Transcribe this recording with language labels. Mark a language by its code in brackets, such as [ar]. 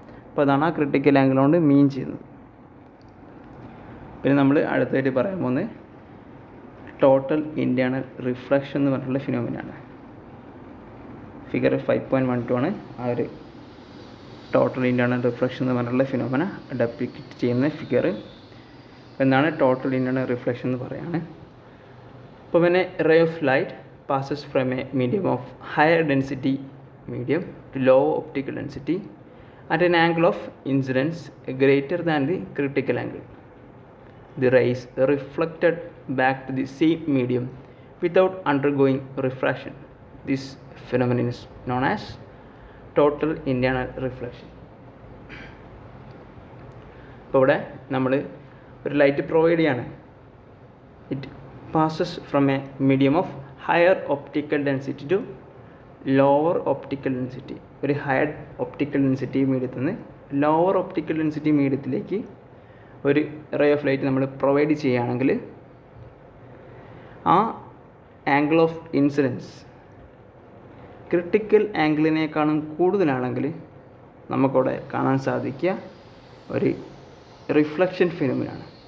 [ml] അപ്പോൾ അതാണ് ആ ക്രിട്ടിക്കൽ ആംഗിൾ കൊണ്ട് മീൻ ചെയ്യുന്നത്. പിന്നെ നമ്മൾ അടുത്തായിട്ട് പറയാൻ പോകുന്നത് ടോട്ടൽ ഇൻറ്റേർണൽ റിഫ്ലക്ഷൻ എന്ന് പറഞ്ഞിട്ടുള്ള ഫിനോമിനാണ്. ഫിഗർ 5.12 ആണ് ആ ഒരു ടോട്ടൽ ഇൻറ്റേർണൽ റിഫ്ലക്ഷൻ എന്ന് പറഞ്ഞിട്ടുള്ള ഫിനോമിന ഡെപ്പിക്റ്റ് ചെയ്യുന്ന ഫിഗർ. എന്നാണ് ടോട്ടൽ ഇൻറ്റേർണൽ റിഫ്ലക്ഷൻ എന്ന് പറയുന്നത്. [en] അപ്പോൾ when a ray of light passes from a medium of higher density medium to low optical density at an angle of incidence greater than the critical angle, the ray is reflected back to the same medium without undergoing refraction. This phenomenon is known as total internal reflection. [ml] ഇപ്പോൾ ഇവിടെ നമ്മൾ ഒരു light provide ചെയ്യാണ്. [en] It passes from a medium of higher optical density to lower optical density. [ml] ഒരു higher optical density മീഡിയത്തിൽ നിന്ന് lower optical density മീഡിയത്തിലേക്ക് ഒരു ray of light നമ്മൾ പ്രൊവൈഡ് ചെയ്യുകയാണെങ്കിൽ ആ ആംഗിൾ ഓഫ് ഇൻസിഡൻസ് ക്രിട്ടിക്കൽ ആംഗിളിനേക്കാളും കൂടുതലാണെങ്കിൽ നമുക്കവിടെ കാണാൻ സാധിക്കുക ഒരു റിഫ്ലക്ഷൻ ഫിനോമിനാണ്.